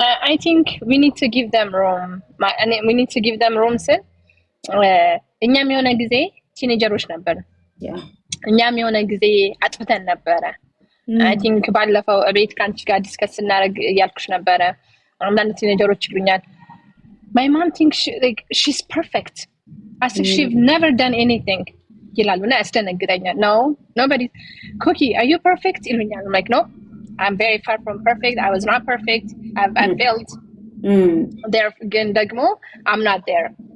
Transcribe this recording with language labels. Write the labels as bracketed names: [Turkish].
[English] I think we need to give them room. We need to give them room [Amharic] ስል እኛም የሆነ ጊዜ ቲኔጀሮች ነበር። እኛም የሆነ ጊዜ አጥፍተን ነበረ። [English] I think [Amharic] ባለፈው ቤት ካንቺ ጋር ዲስከስ እናደርግ እያልኩሽ ነበረ። አንዳንድ ቲኔጀሮች ይሉኛል [English] my mom thinks she's perfect as if she've never done anything [Amharic] ይላሉ። እና ያስደነግጠኛል። [English] No, nobody. Cookie, are you perfect? [Amharic] ይሉኛል። [English] I'm like, no, I'm very far from perfect. I was not perfect. I've failed. There [Amharic] ግን ደግሞ [English] I'm not there.